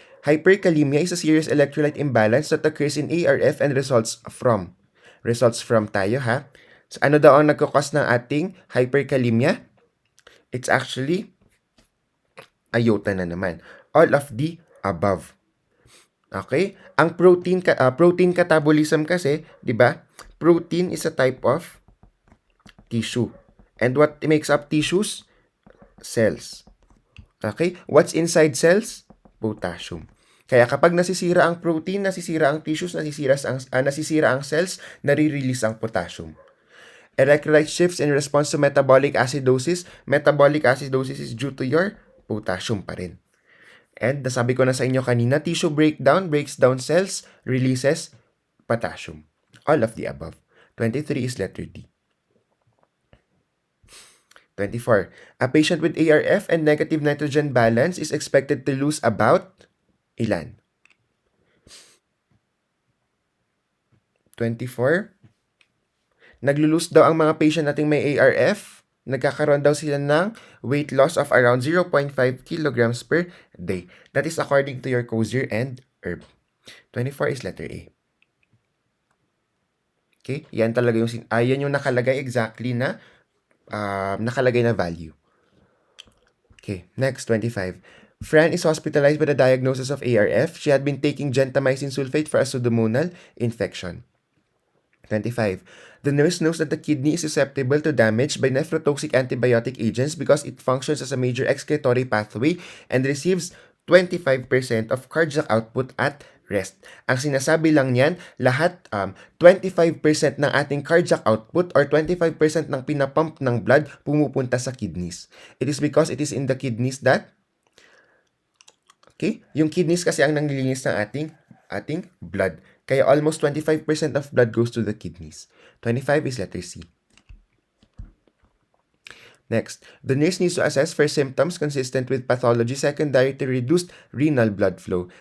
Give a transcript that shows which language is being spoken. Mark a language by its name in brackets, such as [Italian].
[English] Hyperkalemia is a serious electrolyte imbalance that occurs in ARF and results from. [Filipino] Results from tayo, ha? So, ano daw ang nagkakos ng ating hyperkalemia? [English] It's actually iota [Filipino] na naman. [English] All of the above. Okay? Ang protein catabolism [Filipino] kasi, 'di ba? [English] Protein is a type of tissue. And what makes up tissues? Cells. Okay? What's inside cells? Potassium. [Filipino] Kaya kapag nasisira ang protein, nasisira ang tissues, nasisira ang cells, nare-release ang potassium. [English] Electrolyte shifts in response to metabolic acidosis. Metabolic acidosis is due to your potassium [Filipino] pa rin. [English] And [Filipino] nasabi ko na sa inyo kanina, [English] tissue breakdown breaks down cells, releases potassium. All of the above. 23 is letter D. 24. A patient with ARF and negative nitrogen balance is expected to lose about [Filipino] ilan? [English] 24. [Filipino] Naglulose daw ang mga patient nating may ARF. Nagkakaroon daw sila ng [English] weight loss of around 0.5 kilograms per day. That is according to your Cozier and Herb. 24 is letter A. [Filipino] Okay? Yan talaga yan yung nakalagay exactly na nakalagay na value. [English] Okay, next, 25. Fran is hospitalized with a diagnosis of ARF. She had been taking gentamicin sulfate for a pseudomonal infection. 25. The nurse knows that the kidney is susceptible to damage by nephrotoxic antibiotic agents because it functions as a major excretory pathway and receives 25% of cardiac output at rest. [Filipino] Ang sinasabi lang niyan, lahat 25% ng ating cardiac output or 25% ng pinapump ng blood pumupunta sa kidneys. [English] It is because it is in the kidneys that [Filipino] yung kidneys kasi ang nanglilinis ng ating blood. Kaya [English] almost 25% of blood goes to the kidneys. 25 is letter C. Next, the nurse needs to assess for symptoms consistent with pathology secondary to reduced renal blood flow.